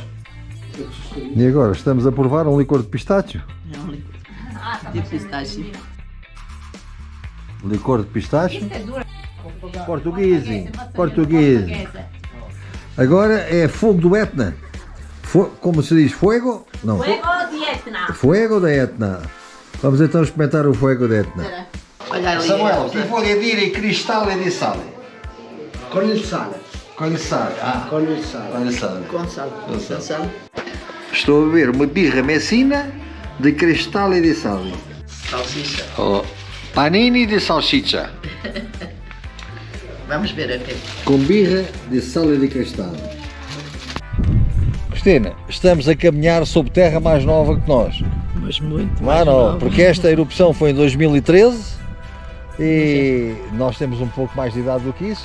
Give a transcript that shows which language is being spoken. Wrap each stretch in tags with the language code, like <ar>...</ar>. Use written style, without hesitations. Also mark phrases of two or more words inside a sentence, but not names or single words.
<pt>E agora estamos a provar um licor de pistácio? É um licor de pistácio. Licor de pistácio? Português. Agora é fogo do Etna. Como se diz? Fuego? Não.</pt> <es>Fuego de Etna. Fuego de Etna.</es> <pt>Vamos então experimentar o</pt> <es>fuego de Etna.</es> <pt>Olha ali. Samuel,</pt> <it>ti vuole dire cristallo di sale? Con il sale. Com il sale. Con il sale. Com il sale.</it> <pt>Com sal. Com sal. Com sal. Estou a beber uma birra messina de</pt> <it>cristallo di sale.</it> <pt>Salsicha. Oh, panini de salsicha. Vamos ver aqui. Com birra de sal e de cristal. Cristina, estamos a caminhar sob terra mais nova que nós. Mas muito Não, não, porque esta erupção foi em 2013 e nós temos um pouco mais de idade do que isso.</pt>